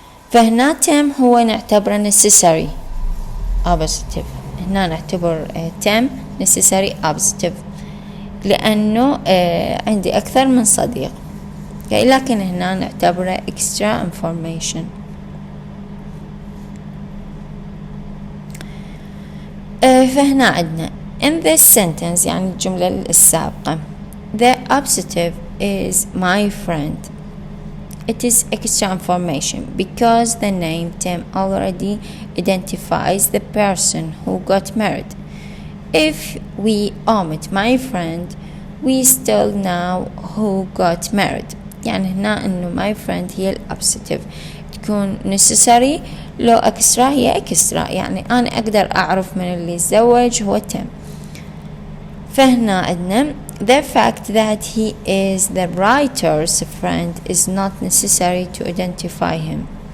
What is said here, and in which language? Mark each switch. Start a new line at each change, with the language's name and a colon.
Arabic: فهنا Tim هو نعتبره
English: necessary appositive،
Arabic: هنا نعتبر Tim necessary appositive لأنه عندي أكثر من صديق، لكن هنا نعتبره extra information. فهنا عندنا
English: in this sentence
Arabic: يعني الجملة السابقة
English: the appositive is my friend. It is extra information because the name Tim already identifies the person who got married. If we omit my friend we still know who got married.
Arabic: يعني هنا إنه
English: my friend
Arabic: هي الابسيتيف، تكون necessary لو extra هي extra، يعني أنا أقدر أعرف من اللي يتزوج هو Tim. فهنا عندنا
English: the fact that he is the writer's friend is not necessary to identify him.